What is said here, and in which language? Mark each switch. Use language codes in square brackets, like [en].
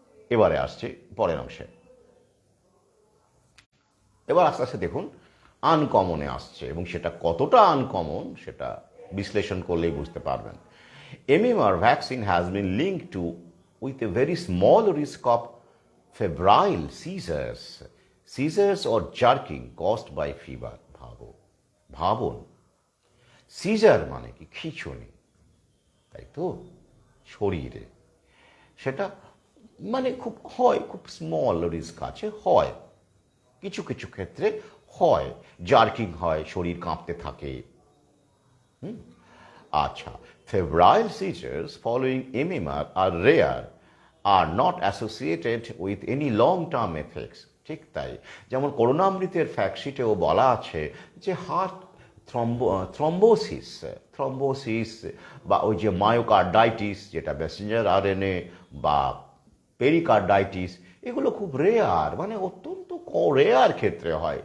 [bn] এবারে আসছে পরের অংশে। এবার আস্তে আস্তে দেখুন আনকমনে আসছে, এবং সেটা কতটা আনকমন সেটা বিশ্লেষণ করলেই বুঝতে পারবেন। [en] MMR vaccine has been linked to with a very small risk of febrile seizures or jerking caused by fever. [bn] ভাবুন, সিজার মানে কি? খিঁচুনি, তাই তো, শরীরে। সেটা মানে খুব স্মল রিস্ক আছে, হয় কিছু কিছু ক্ষেত্রে, হয় জার্কিং হয়, শরীর কাঁপতে থাকে। [en] আচ্ছা, febrile seizures following MMR are rare, are not associated with any long-term effects. [bn] ঠিক তাই, যেমন করোনামৃতের ফ্যাক্টশিটেও বলা আছে যে হার্ট থ্রম্বোসিস বা ওই যে মায়োকার্ডাইটিস, যেটা মেসেঞ্জার আরএনএ, বা পেরিকার্ডাইটিস, এগুলো খুব রেয়ার, মানে অত্যন্ত রেয়ার ক্ষেত্রে হয়।